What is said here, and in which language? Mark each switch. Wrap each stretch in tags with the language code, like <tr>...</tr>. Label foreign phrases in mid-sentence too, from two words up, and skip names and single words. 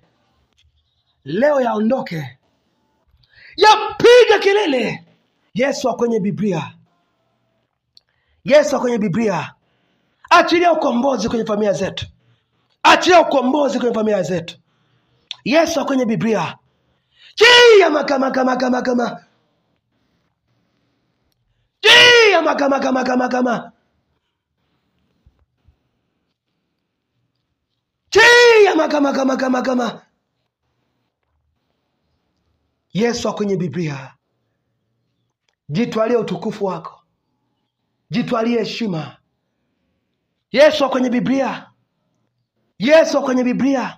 <sw>Leo yaondoke. Yapiga kelele. Yesu kwenye Biblia. Yesu kwenye Biblia. Achilia ukombozi kwenye familia zetu. Achilia ukombozi kwenye familia zetu. Yesu kwenye Biblia.</sw> <guz>Chia makama. Chia makama. Chia makama.</guz> <sw>Yesu kwenye Biblia. Jitwalie utukufu wako. Jitwalie heshima. Yesu kwenye Biblia. Yesu kwenye Biblia.</sw>